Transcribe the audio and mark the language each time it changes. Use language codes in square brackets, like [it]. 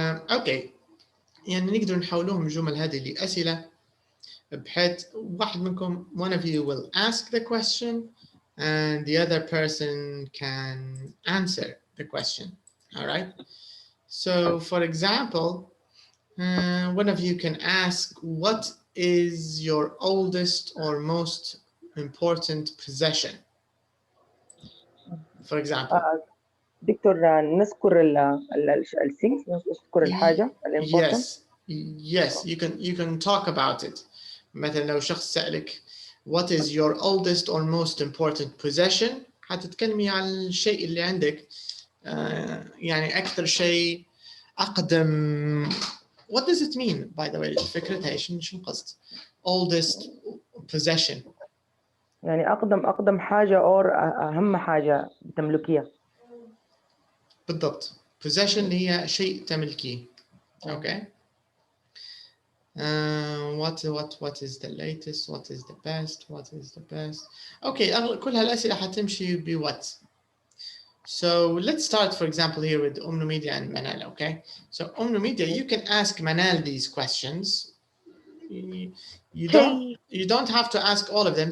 [en] Okay. [ar] يعني نقدر نحولوهم الجمل هذه لأسئلة بحيث واحد منكم, [en] one of you will ask the question and the other person can answer the question. All right. So for example, one of you can ask, what is your oldest or most important possession? For example. [ar] دكتور نذكر الثينكس، نذكر الحاجة الimportant. [en] Yes, you can talk about it. [ar] مثلا لو شخص سألك [en] what is your oldest or most important possession, [ar] حتتكلمي عن الشيء اللي عندك يعني أكثر شيء أقدم. [en] What does it mean by the way? [ar] فكرتها إيش القصد؟ [en] Oldest possession. [ar] يعني أقدم حاجة أو أهم حاجة تملكيها. بالضبط. Possession هي شيء تملكيه. [en] Okay. What is the latest? What is the best? What is the best? [ar] Okay, كل هالأسئلة حتمشي ب what. [en] So let's start, for example, here with Media and Manal. Okay. So Media, you can ask Manal these questions. You don't have to ask all of them.